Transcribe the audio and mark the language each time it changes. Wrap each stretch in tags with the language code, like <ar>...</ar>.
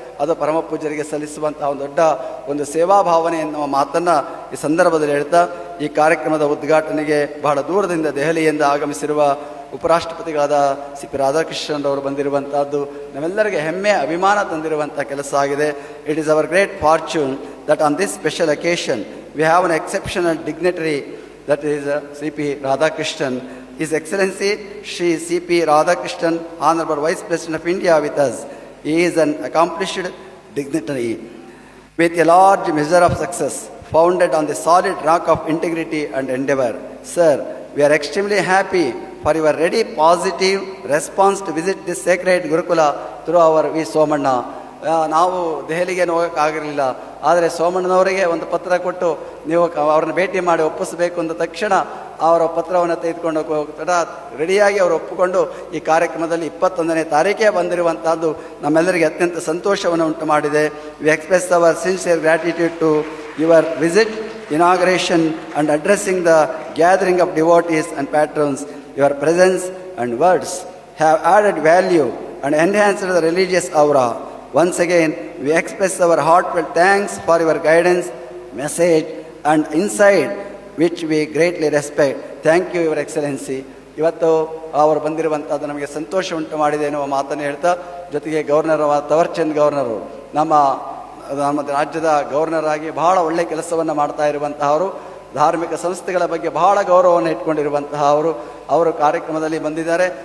<kn>ಅದು ಪರಮ ಪೂಜ್ಯರಿಗೆ ಸಲ್ಲಿಸುವಂತಹ ಒಂದು ದೊಡ್ಡ ಒಂದು ಸೇವಾ ಭಾವನೆ ಎನ್ನುವ ಮಾತನ್ನು ಈ ಸಂದರ್ಭದಲ್ಲಿ ಹೇಳ್ತಾ, ಈ ಕಾರ್ಯಕ್ರಮದ ಉದ್ಘಾಟನೆಗೆ ಬಹಳ ದೂರದಿಂದ ದೆಹಲಿಯಿಂದ ಆಗಮಿಸಿರುವ ಉಪರಾಷ್ಟ್ರಪತಿಗಳಾದ ಸಿ ಪಿ ರಾಧಾಕೃಷ್ಣನ್ ಬಂದಿರುವಂತಹದ್ದು ನಮ್ಮೆಲ್ಲರಿಗೆ ಹೆಮ್ಮೆ ಅಭಿಮಾನ ತಂದಿರುವಂಥ ಕೆಲಸ ಆಗಿದೆ.</kn> <en>It is our great fortune that on this special occasion we have an exceptional dignitary that is C.P. Radhakrishnan, His Excellency Shri C.P. Radhakrishnan, Honorable Vice President of India with us. He is an accomplished dignitary with a large measure of success, founded on the solid rock of integrity and endeavor. Sir, we are extremely happy for your ready positive response to visit this sacred Gurukula through our V. Somanna.</en> <kn>ನಾವು ದೆಹಲಿಗೆ ಹೋಗೋಕ್ಕಾಗಿರಲಿಲ್ಲ, ಆದರೆ ಸೋಮಣ್ಣನವರಿಗೆ ಒಂದು ಪತ್ರ ಕೊಟ್ಟು ನೀವು ಅವ್ರನ್ನ ಭೇಟಿ ಮಾಡಿ ಒಪ್ಪಿಸಬೇಕು ಅಂದ ತಕ್ಷಣ ಅವರ ಪತ್ರವನ್ನು ತೆಗೆದುಕೊಂಡು ರೆಡಿಯಾಗಿ ಅವರು ಒಪ್ಪಿಕೊಂಡು ಈ ಕಾರ್ಯಕ್ರಮದಲ್ಲಿ 21ನೇ ತಾರೀಕೇ ಬಂದಿರುವಂತಹದ್ದು ನಮ್ಮೆಲ್ಲರಿಗೆ ಅತ್ಯಂತ ಸಂತೋಷವನ್ನು ಉಂಟು ಮಾಡಿದೆ.</kn> <en>We express our sincere gratitude to your visit, inauguration and addressing the gathering of devotees and patrons. Your presence and words have added value and enhanced the religious aura. Once again, we express our heartfelt thanks for your guidance, message and insight, which we greatly respect. Thank you, Your Excellency.</en> <kn>ಇವತ್ತು ಅವರು ಬಂದಿರುವಂಥದ್ದು ನಮಗೆ ಸಂತೋಷ ಉಂಟು ಮಾಡಿದೆ ಎನ್ನುವ ಮಾತನ್ನು ಹೇಳ್ತಾ, ಜೊತೆಗೆ ಗವರ್ನರ್ ತವರ್ಚಂದ್ ಗವರ್ನರು ನಮ್ಮ ರಾಜ್ಯದ ಗವರ್ನರ್ ಆಗಿ ಬಹಳ ಒಳ್ಳೆಯ ಕೆಲಸವನ್ನು ಮಾಡ್ತಾ ಇರುವಂತಹವರು, ಧಾರ್ಮಿಕ ಸಂಸ್ಥೆಗಳ ಬಗ್ಗೆ ಬಹಳ ಗೌರವವನ್ನು ಇಟ್ಕೊಂಡಿರುವಂತಹ ಅವರು ಕಾರ್ಯಕ್ರಮದಲ್ಲಿ ಬಂದಿದ್ದಾರೆ.</kn>